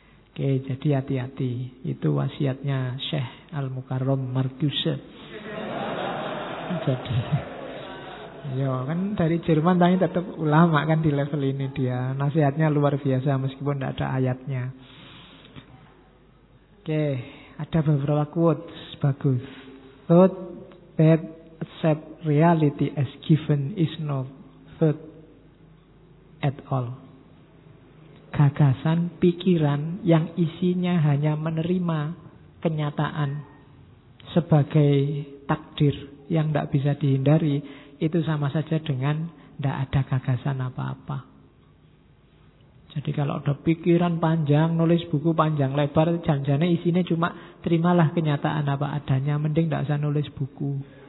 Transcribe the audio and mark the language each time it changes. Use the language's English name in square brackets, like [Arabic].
[Indonesian] Oke, jadi hati-hati. Itu wasiatnya Syekh Al-Mukarram Marcuse. Jadi... Ya kan dari Jerman tapi tetap ulama kan di level ini dia. Nasihatnya luar biasa meskipun tidak ada ayatnya. Oke, ada beberapa quotes bagus. [English] Thought that accept reality as given is no thought at all. [Indonesian] Gagasan pikiran yang isinya hanya menerima kenyataan sebagai takdir yang tidak bisa dihindari, itu sama saja dengan tidak ada gagasan apa-apa. Jadi kalau ada pikiran panjang, nulis buku panjang lebar, jangan-jangan isinya cuma terimalah kenyataan apa adanya, mending tidak usah nulis buku.